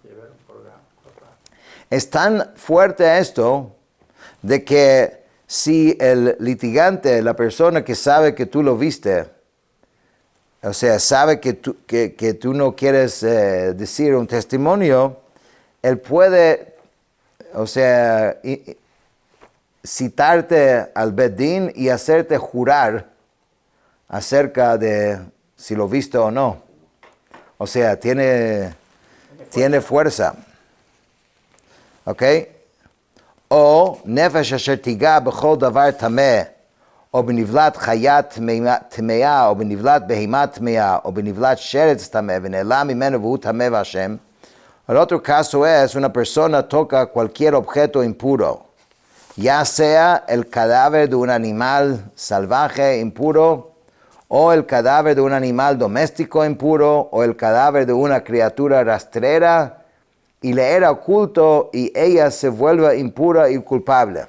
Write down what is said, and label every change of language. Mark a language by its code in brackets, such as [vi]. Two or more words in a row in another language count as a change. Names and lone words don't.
[es] Es tan fuerte esto de que si el litigante, la persona que sabe que tú lo viste, o sea, sabe que tú no quieres decir un testimonio, él puede, o sea, citarte al Bedín y hacerte jurar acerca de si lo viste o no. O sea, tiene fuerza. [he] ¿Ok? או נפש אשר תגע בכל דבר טמא, או בנבלת חיה טמאה או בנבלת בהמה טמאה או בנבלת שרץ טמא ונעלם ממנו והוא טמא והשם v'Hashem. [es] El otro caso es una persona toca cualquier objeto impuro, ya sea el cadáver de un animal salvaje impuro, o el cadáver de un animal doméstico impuro, o el cadáver de una criatura rastrera, y le era oculto y ella se vuelve impura y culpable.